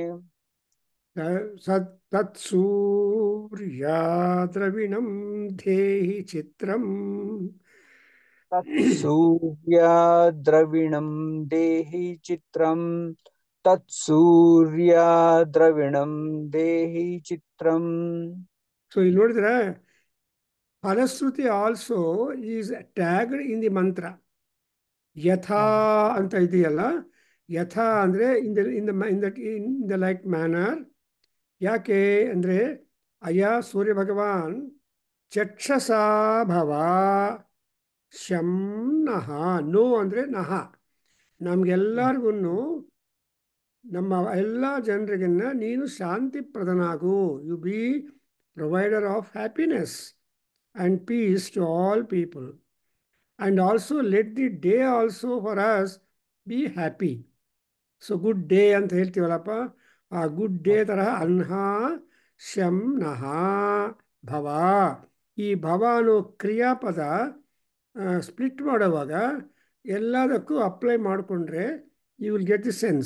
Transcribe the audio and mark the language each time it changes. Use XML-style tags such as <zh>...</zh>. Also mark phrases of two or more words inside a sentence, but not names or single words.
<sa>ತತ್ಸೂರ್ಯಾದ್ರವಿಣಂ ಧೇಹಿ ಚಿತ್ರಂ ತತ್ಸೂರ್ಯದ್ರವಿಣಂ ದೇಹಿ ಚಿತ್ರಂ ತತ್ಸೂರ್ಯದ್ರವಿಣಂ ದೇಹಿ ಚಿತ್ರಂ.</sa> <en>ಸೊ</en> <kn>ಇಲ್ಲಿ ನೋಡಿದ್ರೆ</kn> <en>ಫಲಶ್ರುತಿ also is tagged in the mantra.</en> <kn>ಯಥಾ ಅಂತ ಇದೆಯಲ್ಲ, ಯಥಾ ಅಂದರೆ</kn> <en>in the like manner.</en> <kn>ಯಾಕೆ ಅಂದರೆ</kn> <sa>ಅಯ್ಯ ಸೂರ್ಯ ಭಗವಾನ್ ಚಕ್ಷಸಾ ಭವ ಶಂ ನಹ.</sa> <kn>ನೋ ಅಂದರೆ ನಹ. ನಮಗೆಲ್ಲರಿಗೂ ನಮ್ಮ ಎಲ್ಲ ಜನರಿಗನ್ನ ನೀನು ಶಾಂತಿ ಪ್ರದನಾಗು.</kn> <en>you be provider of happiness and peace to all people. and also let the day also for us be happy. so good day</en> <kn>ಅಂತ ಹೇಳ್ತೀವಲ್ಲಪ್ಪ, ಆ</kn> <en>good day</en> <kn>ತರಹ</kn> <sa>ಅನ್ಹ ಶಂ ನಹ ಭವ.</sa> <kn>ಈ ಭವ ಅನ್ನೋ ಕ್ರಿಯಾಪದ ಸ್ಪ್ಲಿಟ್ ಮಾಡುವಾಗ ಎಲ್ಲದಕ್ಕೂ ಅಪ್ಲೈ ಮಾಡಿಕೊಂಡ್ರೆ</kn> <en>you will get the sense.</en>